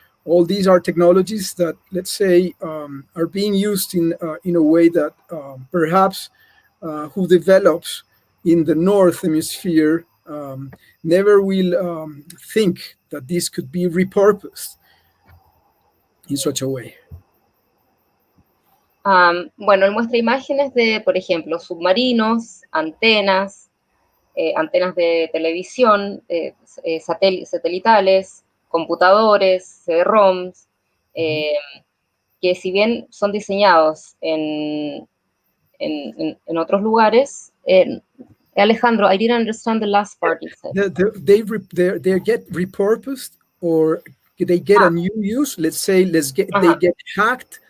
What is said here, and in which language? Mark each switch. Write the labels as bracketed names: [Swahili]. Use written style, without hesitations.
[English] All these are technologies that, let's say, are being used in a way that perhaps who develops in the North Hemisphere never will think that this could be repurposed in such a way. [Spanish] Bueno, él muestra imágenes de, por ejemplo, submarinos, antenas de televisión, satelitales, computadores, CD-ROMs, que si bien son diseñados en otros lugares, Alejandro, [English] I didn't understand the last part you said. They get repurposed, or they get a new use. Let's say they get hacked.